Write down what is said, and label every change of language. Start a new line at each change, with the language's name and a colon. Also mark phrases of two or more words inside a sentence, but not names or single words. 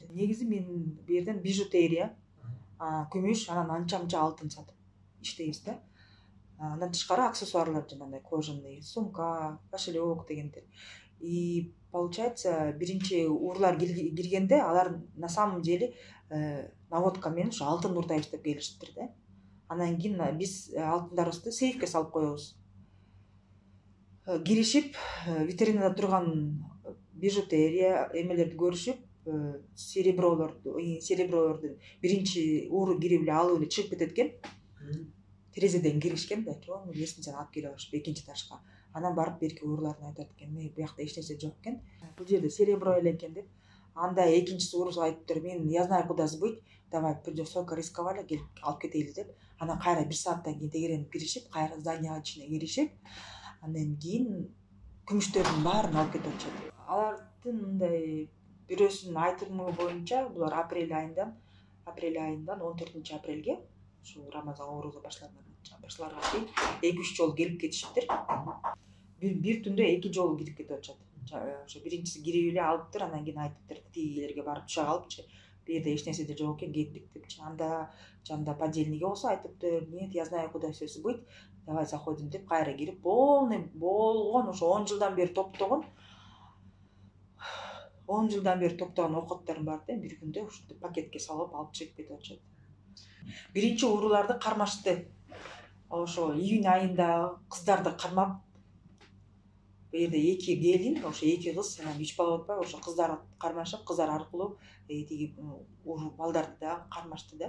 Kyrgyz: Негизи мен бу жерден бижутерия, күмүш, анан анча-мынча алтын сатып иштейбиз да. Андан тышкары аксессуарлар, жанагындай кожаный сумка, кошелек дегендер.
Russian: И получается,
Kyrgyz: биринчи уурулар киргенде алар
Russian: на самом деле
Kyrgyz: наводка менен ушу алтын уурдайбыз деп келишиптир да. Анан кийин биз алтындарыбызды сейфке салып коебуз. Киришип, витринада турган бижутерия эмелерди көрүшүп, серебролорду биринчи ууру кирип эле алып эле чыгып кетет экен. Терезеден киришкен да, чоң лестницаны алып келип алышып экинчи этажга. Анан барып берки ууруларына айтат экен, буякта эч нерсе жок экен. Бул жерде серебро эле экен деп. Анда экинчиси уурусу айтыптыр, мен
Russian: я знаю куда сбыть, давай придём столько рисковали,
Kyrgyz: келип алып кетейли деп. Анан кайра 1 сааттан кийин тегеренип киришип, кайра зданияга ичине киришип, андан кийин күмүштөрдүн баарын алып кетип атышат. Алардын мындай бирөөсүнүн айтымы боюнча, булар апрель айында апрель айынан 14 апрелге ушу Рамазан ооруза башларга чейин 2-3 жолу келип кетишиптир. Бир түндө 2 жолу кирип кетип атышат. Ошо биринчиси кирип эле алыптыр, анан кийин айтыптыр тигилерге барып түшө калыпчы. Бу жерде эч нерсе да жок экен, кеттик депчи. Анда жанда подельниги болсо айтыптыр,
Russian: нет, я знаю, куда все сбыть, давай заходим
Kyrgyz: деп кайра кирип полный болгон ошо 10 жылдан бери топтогон окоттордун баарын бир күндө ушинтип пакетке салып алып чыгып кетип атышат. Биринчи ууруларды кармашты. Ошо июнь айында кыздарды кармап, бу жерде 2 келин, ошо 2 кыз, анан 3 бала отпайбы, ошо кыздар кармашып, кыздар аркылуу тиги балдарды да кармашты да.